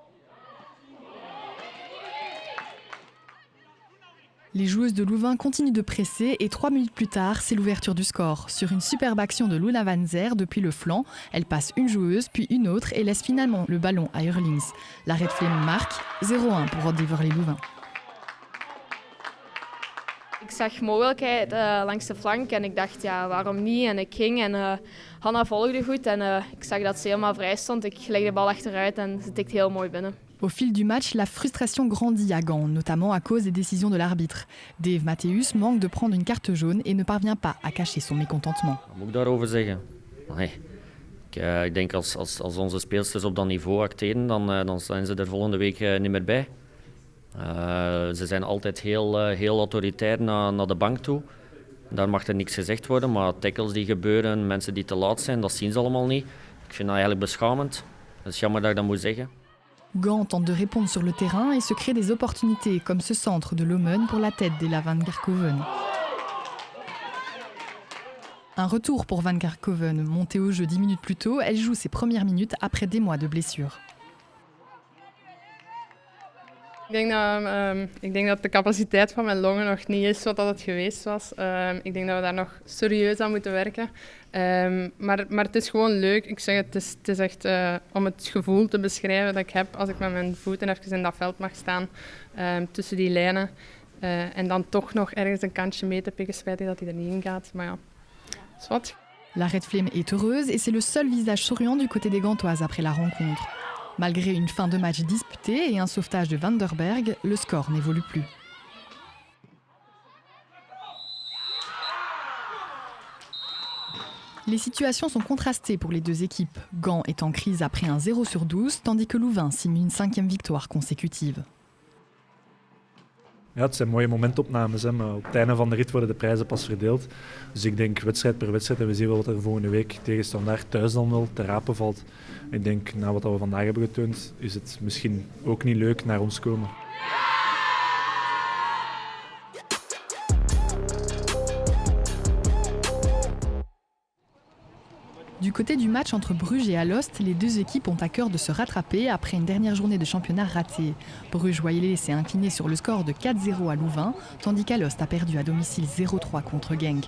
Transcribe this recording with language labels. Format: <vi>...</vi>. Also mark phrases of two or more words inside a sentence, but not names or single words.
<fr>Les joueuses de Louvain continuent de presser et 3 minutes plus tard, c'est l'ouverture du score. Sur une superbe action de Luna Van Zer depuis le flanc, elle passe une joueuse puis une autre et laisse finalement le ballon à Hurlings. La Red Flame marque 0-1 pour Rod Deverley-Louvain.</fr> <nl>Ik zag mogelijkheid langs de flank en ik dacht, ja, waarom niet? En ik ging en Hanna volgde goed en ik zag dat ze helemaal vrij stond. Ik legde de bal achteruit en ze tikte heel mooi binnen.</nl> <fr>Au fil du match, la frustration grandit à Gand, notamment à cause des décisions de l'arbitre. Dave Mattheus manque de prendre une carte jaune et ne parvient pas à cacher son mécontentement.</fr> <nl>Wat moet ik daarover zeggen? Nee. Ik denk als onze speelsters op dat niveau acteren, dan zijn ze er volgende week niet meer bij. Ze zijn altijd heel autoritair naar de bank toe. Daar mag er niks gezegd worden, maar tackles die gebeuren, mensen die te laat zijn, dat zien ze allemaal niet. Ik vind dat eigenlijk beschamend. Het is jammer dat ik dat moet zeggen.</nl> <fr>Gand tente de répondre sur le terrain et se crée des opportunités, comme ce centre de Lomen pour la tête d'Ella Van Kerkhoven. Un retour pour Van Kerkhoven. Montée au jeu 10 minutes plus tôt, elle joue ses premières minutes après des mois de blessure.</fr> <nl>Ik denk dat de capaciteit van mijn longen nog niet is wat dat het geweest was. Ik denk dat we daar nog serieus aan moeten werken. Maar het is gewoon leuk. Ik zeg het is echt om het gevoel te beschrijven dat ik heb als ik met mijn voeten even in dat veld mag staan. Tussen die lijnen. En dan toch nog ergens een kantje mee te pikken, spijtig dat hij er niet in gaat. Maar ja, is wat.</nl> <fr>La Red Flame est heureuse et c'est le seul visage souriant du côté des Gantoises après la rencontre. Malgré une fin de match disputée et un sauvetage de Van der Berg, le score n'évolue plus. Les situations sont contrastées pour les deux équipes. Gand est en crise après un 0 sur 12, tandis que Louvain signe une 5e victoire consécutive.</fr> <nl>Ja, het zijn mooie momentopnames, hè, maar op het einde van de rit worden de prijzen pas verdeeld. Dus ik denk wedstrijd per wedstrijd en we zien wel wat er volgende week tegen Standaard thuis dan wel te rapen valt. Ik denk, na wat we vandaag hebben getoond, is het misschien ook niet leuk naar ons komen.</nl> <fr>Du côté du match entre Bruges et Alost, les deux équipes ont à cœur de se rattraper après une dernière journée de championnat ratée. Bruges-Wailé s'est incliné sur le score de 4-0 à Louvain, tandis qu'Alost a perdu à domicile 0-3 contre Genk.</fr>